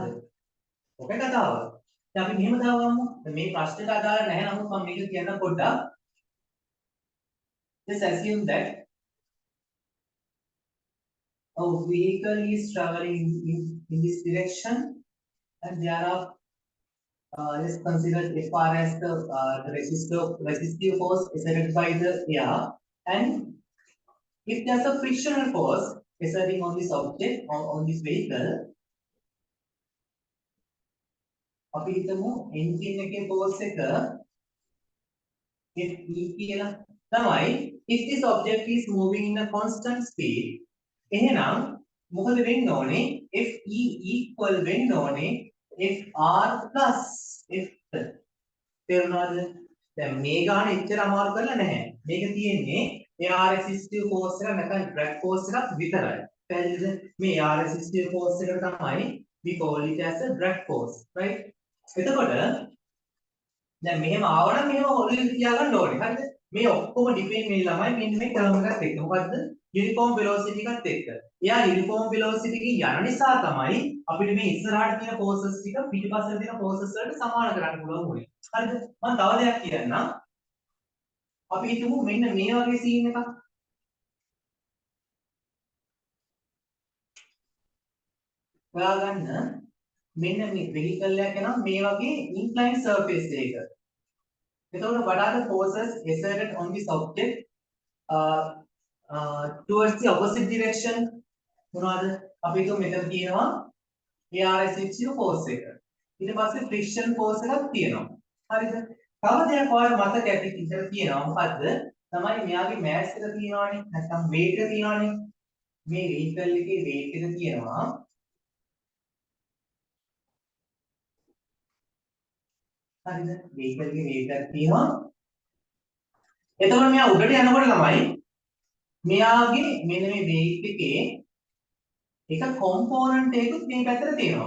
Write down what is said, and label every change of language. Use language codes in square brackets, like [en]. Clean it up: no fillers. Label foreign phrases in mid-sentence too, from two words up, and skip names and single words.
[si] ඔකේ කතාව. දැන් අපි මෙහෙම දාගමු. මේ ප්‍රශ්නෙට අදාළ නැහැ නමුත් මම මේක කියන්න පොඩ්ඩක්. [en] Just assume that a vehicle is traveling in this direction and there are let's consider FR as the resistive force exerted by the air, and if there's a frictional force exerting on this object on this vehicle, [si] අපි හිතමු engine එකේ force එක Fe කියලා තමයි. [en] If this object is moving in a constant speed, [si] එහෙනම් මොකද වෙන්න ඕනේ? Fe equal වෙන්න ඕනේ Fr plus F. තේරුණාද? දැන් මේ ගාන එච්චර අමාරු කරලා නැහැ. මේක තියෙන්නේ [en] air resistive force [si] එක නැත්නම් [en] drag force [si] එකක් විතරයි. පැහැදිලිද? [en] මේ air resistive force [si] එක තමයි [en] we call it as a drag force, right? [si] එතකොට දැන් මෙහෙම ආවනම් මෙහෙම ඔළුවේ තියාගන්න ඕනේ. හරිද? මේ ඔක්කොම ඩිපෙන්ඩ් වෙන්නේ ළමයි මෙන්න මේ ටර්ම් එකත් එක්ක. මොකද්ද? [en] uniform velocity [si] එකත් එක්ක. එයා [en] uniform velocity [si] එකකින් යන නිසා තමයි අපිට මේ ඉස්සරහට තියෙන ෆෝර්සස් ටික පිටිපස්සට තියෙන ෆෝර්සස් වලට සමාන කරන්න පුළුවන් වුනේ. හරිද? මම තව දෙයක් කියන්නම්. අපි හිතමු මෙන්න මේ වගේ සීන් එකක්. හොයාගන්න මෙන්න මේ vehicle එක නම් මේ වගේ [en] inclined surface [si] එකක. [en] එතකොට what are the forces exerted on this object towards the opposite direction? [si] මොනවද? අපි හිතමු මෙතන තියෙනවා [en] air resistive force [si] එක. ඊට පස්සේ [en] friction force [si] එකක් තියෙනවා. හරිද? තව දෙයක් ඔයාලා මතක ඇති ඉතින් තියෙනවා. මොකද්ද? තමයි මෙයාගේ mass එක තියෙනවානේ. නැත්නම් weight එක තියෙනවානේ. මේ vehicle එකේ weight එක තියෙනවා හරිද vehicle එකේ weight එකක් තියෙනවා එතකොට මෙයා උඩට යනකොට ළමයි මෙයාගේ මෙන්න මේ weight එකේ එක component එකකුත් මේ පැත්තට තියෙනවා.